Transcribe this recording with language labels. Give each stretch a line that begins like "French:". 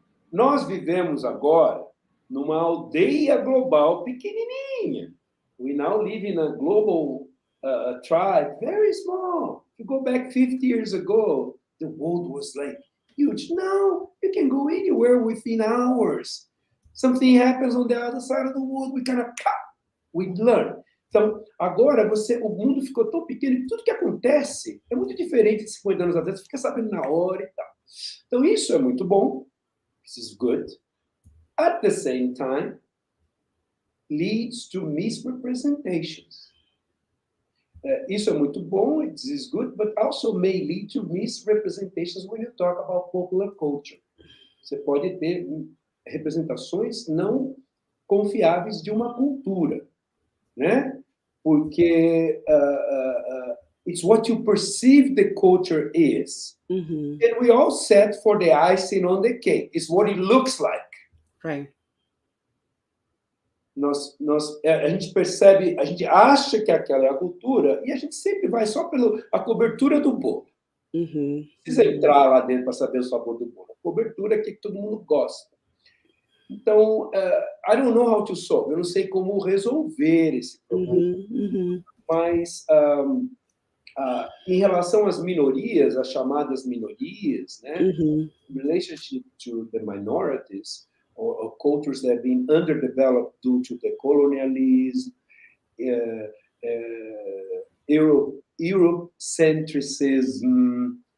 Portuguese: Nós vivemos agora numa aldeia global pequenininha.
English: We now live in a global tribe, very small. If you go back 50 years ago, the world was like huge. Now, you can go anywhere within hours. Something happens on the other side of the world, we learn.
Portuguese: Então, agora o mundo ficou tão pequeno que tudo que acontece é muito diferente de 50 anos atrás, você fica sabendo na hora e tal. Então, isso é muito bom.
English: This is good. At the same time, leads to misrepresentations.
Portuguese: Isso é muito bom,
English: this is good, but also may lead to misrepresentations when you talk about popular culture.
Portuguese: Você pode ter representações não confiáveis de uma cultura, né?
English: Porque it's what you perceive the culture is. Uhum. And we all set for the icing on the cake. It's what it looks like. Right.
Portuguese: A gente percebe, a gente acha que aquela é a cultura e a gente sempre vai só pela cobertura do bolo. Uhum. Não precisa entrar lá dentro para saber o sabor do bolo. A cobertura é que todo mundo gosta. Então,
English: I don't know how to solve.
Portuguese: Eu não sei como resolver esse problema. Uhum. Mas, em relação às minorias, as chamadas minorias, né? Uhum.
English: In relationship to the minorities, or cultures that have been underdeveloped due to the colonialism, Eurocentrism.